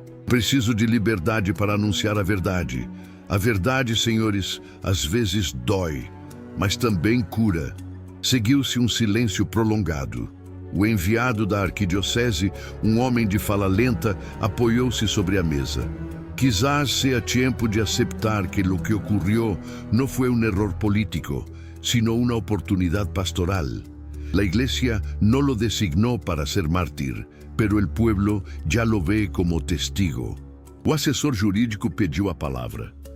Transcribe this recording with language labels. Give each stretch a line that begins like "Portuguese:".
Portuguese: Preciso de liberdade para anunciar a verdade. A verdade, senhores, às vezes dói, mas também cura." Seguiu-se um silêncio prolongado. O enviado da arquidiocese, um homem de fala lenta, apoiou-se sobre a mesa.
Spanish: "Quizás sea tiempo de aceptar que lo que ocurrió no fue un error político, sino una oportunidad pastoral. La Iglesia no lo designó para ser mártir, pero el pueblo ya lo ve como testigo."
Portuguese: O assessor jurídico pediu a palavra.